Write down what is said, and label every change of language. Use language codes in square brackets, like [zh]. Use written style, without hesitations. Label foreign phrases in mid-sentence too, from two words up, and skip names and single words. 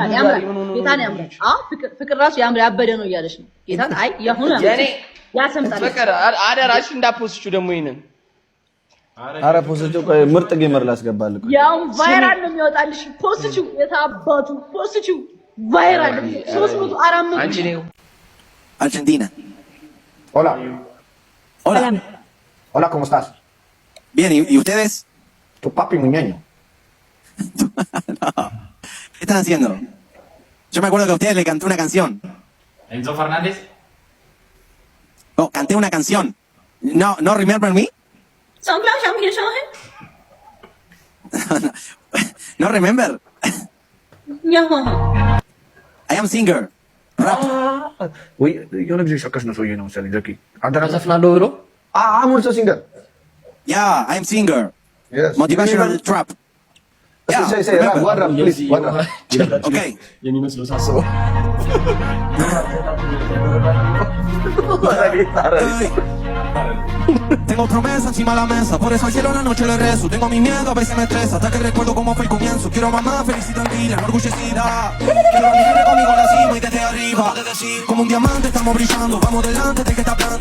[am] ጌታን ያምራል። ፍቅር ራሱ ያበደ ነው እያለች ነው ጌታን። አይ ያሁን ያሰምጣል። ፍቅር አደራሽ እንዳፖስቹ ደግሞ ይሄንን ኧረ ፖስቹ ምርጥ ጌመር ላስገባልህ። ያው ቫይራል ነው የሚወጣልሽ። ፖስቹ የታባቱ ፖስቹ ቫይራል 300 400 አንቺ ነው Argentina. [es] Hola. Hola. Hola, ¿cómo estás? Bien, ¿y ustedes? Tu papi muñeño. No. ¿Qué están haciendo? Yo me acuerdo que a ustedes le canté una canción. Enzo Fernández. No, canté una canción. [en] No remember me? No remember? I am singer. Rap. [am] Uy, የሆነ ጊዜ ሸቀሽ ነው ሰውዬ ነው መሰለኝ ዘኪ። አንተ ነው ዘፍናለሁ ብሎ [en] I'm also singer. Yeah, I am singer. Yes. Motivational trap. Yeah, Say rap, one rap, please. One rap. Okay. [am] የሚመስለው ሳስበው [en] Hey. [es] Tengo promesa encima de la mesa, por eso al cielo la noche le rezo. Tengo mi miedo, a veces me estresa, hasta que recuerdo cómo fue el comienzo. Quiero mamá feliz y tranquila, no orgullecida. Quiero a mi gente conmigo en la cima y desde arriba. Como un diamante estamos brillando, vamos delante del que está hablando.